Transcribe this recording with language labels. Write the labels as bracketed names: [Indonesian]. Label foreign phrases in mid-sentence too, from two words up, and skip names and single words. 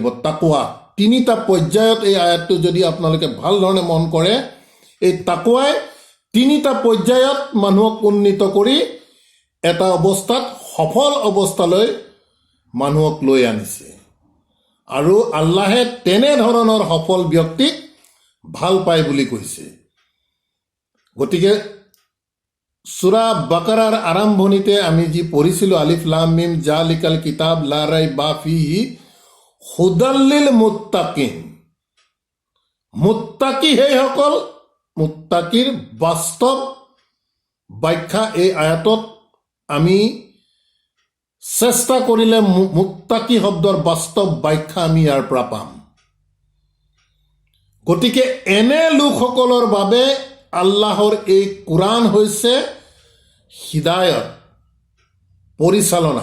[Assamese] তাকৱা তিনিটা পৰ্যায়ত, এই আয়াতটো যদি আপোনালোকে ভাল ধৰণে মন কৰে, এই তাকৱাই তিনিটা পৰ্যায়ত মানুহক উন্নীত কৰি এটা অৱস্থাত, সফল অৱস্থালৈ মানুহক লৈ আনিছে। আৰু আল্লাহে তেনেধৰণৰ সফল ব্যক্তিক ভাল পায় বুলি কৈছে। গতিকে সূৰা বাকাৰাৰ আৰম্ভণিতে আমি যি পঢ়িছিলোঁ, [Arabic] ألف لام ميم ذلك الكتاب لا ريب فيه هدى للمتقين. [Assamese] মুত্তাকি সেইসকল, মুত্তাকিৰ বাস্তৱ ব্যাখ্যা এই আয়াতত আমি চেষ্টা কৰিলে মুত্তাকি শব্দৰ বাস্তৱ ব্যাখ্যা আমি ইয়াৰ পৰা পাম। গতিকে এনে লোকসকলৰ বাবে আল্লাহৰ এই কোৰাণ হৈছে হিদায়ত, পৰিচালনা।